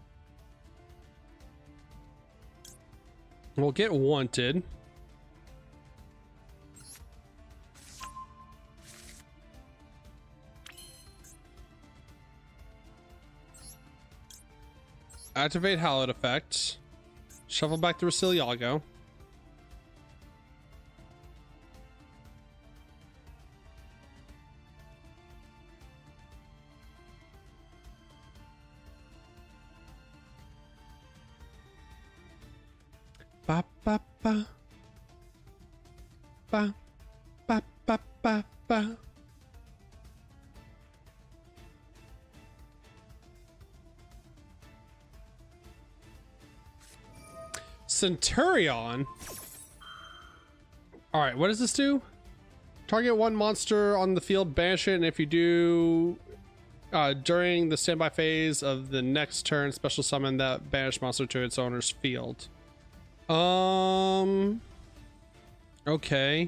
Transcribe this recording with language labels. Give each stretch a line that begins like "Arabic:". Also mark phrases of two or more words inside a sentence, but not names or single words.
English: We'll get wanted. Activate hallowed effect. Shuffle back to Yugioh. Ba ba ba ba ba ba ba ba. Centurion. All right, what does this do? Target one monster on the field, banish it, and if you do during the standby phase of the next turn, special summon that banished monster to its owner's field. Okay.